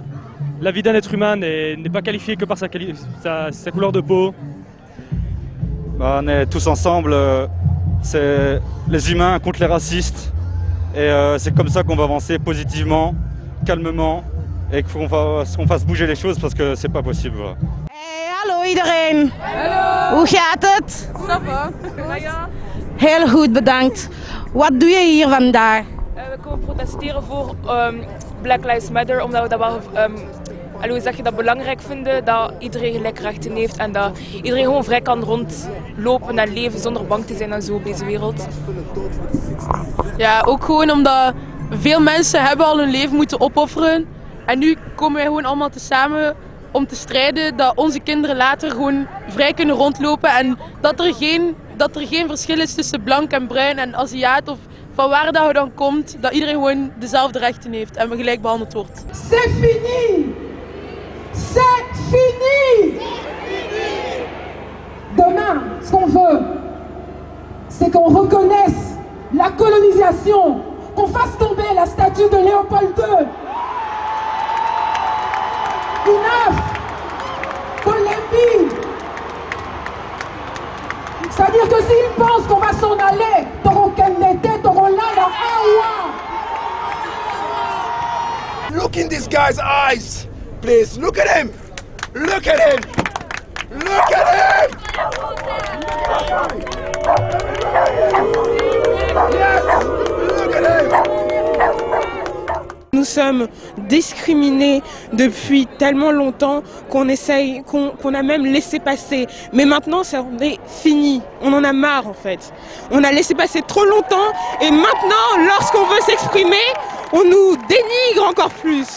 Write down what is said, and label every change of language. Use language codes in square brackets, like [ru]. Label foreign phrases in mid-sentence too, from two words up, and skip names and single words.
[fr] La vie d'un être humain n'est pas qualifiée que par sa couleur de peau. On est tous ensemble, c'est les humains contre les racistes. Et c'est comme ça qu'on va avancer positivement, calmement, et qu'on fasse bouger les choses parce que c'est pas possible. Voilà. [nl] Hey, hallo iedereen. Hallo. Hoe gaat het? [fr] Ça va? [nl] Ja. Heel goed, bedankt. Wat doe je hier vandaag? We komen protesteren voor Black Lives Matter, omdat we dat wel hoe zeg je dat belangrijk vinden, dat iedereen gelijke rechten heeft en dat iedereen gewoon vrij kan rondlopen en leven zonder bang te zijn en zo op deze wereld. Ja, ook gewoon omdat veel mensen hebben al hun leven moeten opofferen en nu komen wij gewoon allemaal tezamen om te strijden dat onze kinderen later gewoon vrij kunnen rondlopen en dat er geen verschil is tussen blank en bruin en Aziat of van waar dat je dan komt, dat iedereen gewoon dezelfde rechten heeft en gelijk behandeld wordt. [fr] C'est fini! C'est fini! Demain, ce qu'on veut, c'est qu'on reconnaisse la colonisation, qu'on fasse tomber la statue de Léopold II. [en] Enough! Polémique! [fr] C'est-à-dire que s'ils pensent qu'on va s'en aller, t'auras Kennedy, t'auras là, la Awa. [en] Look in this guy's eyes, please. Look at him. Look at him. Look at him. Yes. Look at him. [fr] Nous sommes discriminés depuis tellement longtemps qu'on a même laissé passer. Mais maintenant, ça en est fini. On en a marre en fait. On a laissé passer trop longtemps et maintenant, lorsqu'on veut s'exprimer, on nous dénigre encore plus.